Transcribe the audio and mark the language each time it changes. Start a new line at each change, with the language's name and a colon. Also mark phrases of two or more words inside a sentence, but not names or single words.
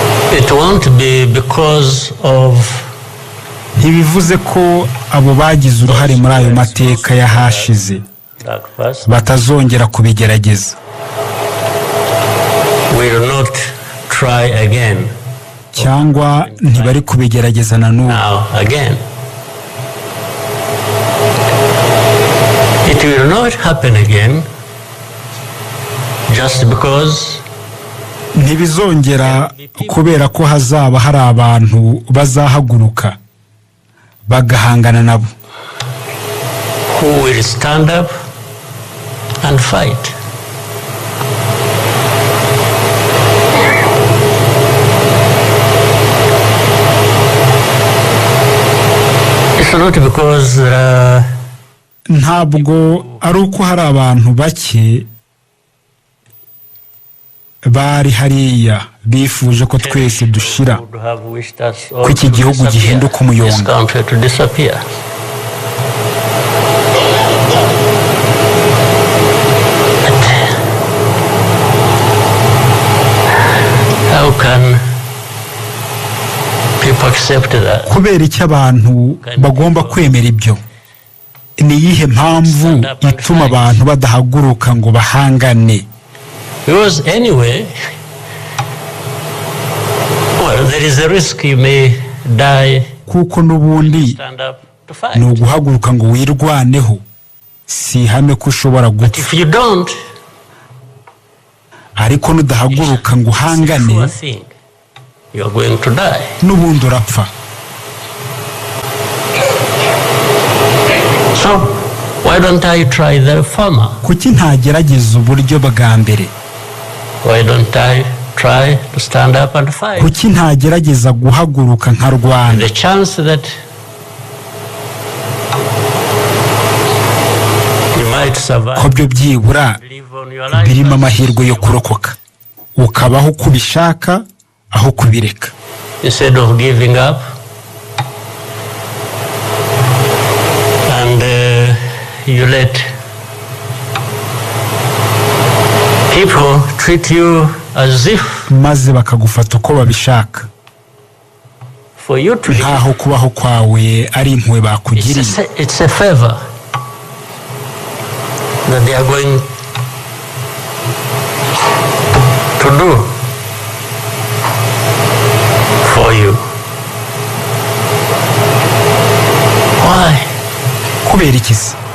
English: It won't be because of
Kinyarwanda: ntibivuze ko abo bagize uruhare muri ayo mateka yahashize batazongera kubigerageza.
English: Will not try again.
Kinyarwanda: Cyangwa ntibari kubigerageza na n'ubu.
English: Now again. It will not happen again just because
Kinyarwanda: ntibizongera kubera ko hazaba hari abantu bazahaguruka bagahangana nabo,
English: who will stand up and fight. It's not because
Kinyarwanda: ntabwo ari uko hari abantu bake bari hariya bifuje ko twese dushira, ko iki gihugu gihinduka umuyonga.
English: How can people accept that?
Kinyarwanda: Kubera iki abantu bagomba kwemera ibyo? Ni iyihe mpamvu ituma abantu badahaguruka ngo bahangane?
English: Because anyway, well, there is a risk you may die.
Kinyarwanda: Kuko n'ubundi ni uguhaguruka ngo wirwaneho, si ihame ko ushobora gupfa.
English: If you don't,
Kinyarwanda: ariko nudahaguruka ngo uhangane,
English: you are going to die.
Kinyarwanda: N'ubundi urapfa.
English: So why don't I try the former?
Kinyarwanda: Kuki ntagerageza uburyo bwa mbere?
English: Why don't I try to stand up and fight?
Kinyarwanda: Kuki ntagerageza guhaguruka nkarwana?
English: The chance that you might survive,
Kinyarwanda: ko byo byibura birimo amahirwe yo kurokoka, ukabaho uko ubishaka aho kubireka.
English: Instead of giving up and you let people treat you as if
Kinyarwanda: maze bakagufata uko babishaka,
English: for you to
Kinyarwanda: nkaho kubaho kwawe ari impuhwe bakugiriye.
English: It's a favor that they are going to do for you. Why?
Kinyarwanda: Kubera iki se?